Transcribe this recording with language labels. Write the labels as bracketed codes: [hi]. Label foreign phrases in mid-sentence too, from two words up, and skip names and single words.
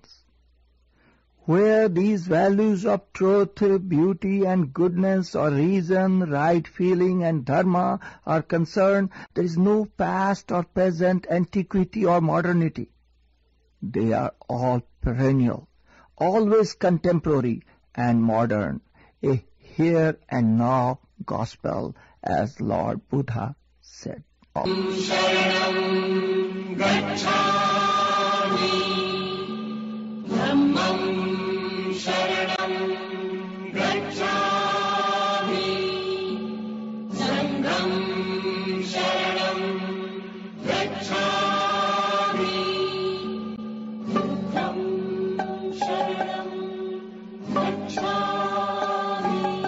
[en] Where these values of truth, beauty, and goodness, or reason, right feeling, and dharma are concerned, there is no past or present, antiquity or modernity. They are all perennial, always contemporary and modern, a here and now gospel, as Lord Buddha said. [pi] शरणं गच्छामि धम्मं शरणं गच्छामि संघं शरणं गच्छामि बुद्धं शरणं गच्छामि